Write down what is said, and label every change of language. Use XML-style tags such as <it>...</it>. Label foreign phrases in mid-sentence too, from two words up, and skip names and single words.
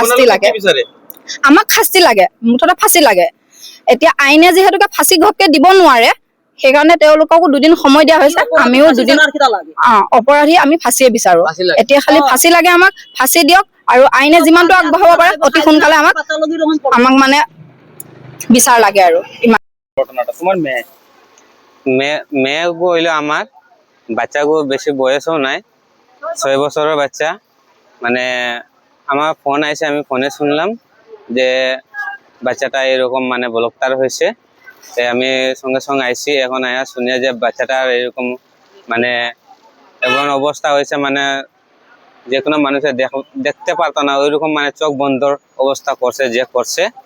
<as>শাস্তি লাগে মুঠতে ফাঁচি লাগে এতিয়া আইনে যিহেতুকে ফাঁচি ঘপকে দিব নোৱাৰে সেইকাৰণে তেওঁলোককো 2 দিন সময় দিয়া হৈছে আমিও 2 দিন অপৰাধী আমি ফাঁচিয়ে বিচাৰো এতিয়া খালি ফাঁচি লাগে আমাক ফাঁচি দিয়ক আৰু আইনে যিমানটো আগবঢ়াব পাৰে অতি সোনকালে আমাক মানে বিচাৰ লাগে আৰু ইমান</as> <bn>ঘটনাটা তোমার মেয়ে হইলো আমার বাচ্চাগো বেশি বয়সও নাই 6 বছরের বাচ্চা মানে আমার ফোন আইছে আমি ফোনে শুনলাম যে বাচ্চাটা এরকম মানে বলৎকার হয়েছে আমি সঙ্গে সঙ্গে আইছি এখন আয়া শুনিয়া যে বাচ্চাটার এরকম মানে এমন অবস্থা হয়েছে মানে যে কোনো মানুষে দেখতে পারতো না ওইরকম মানে চোখ বন্ধর অবস্থা করছে যে করছে</bn>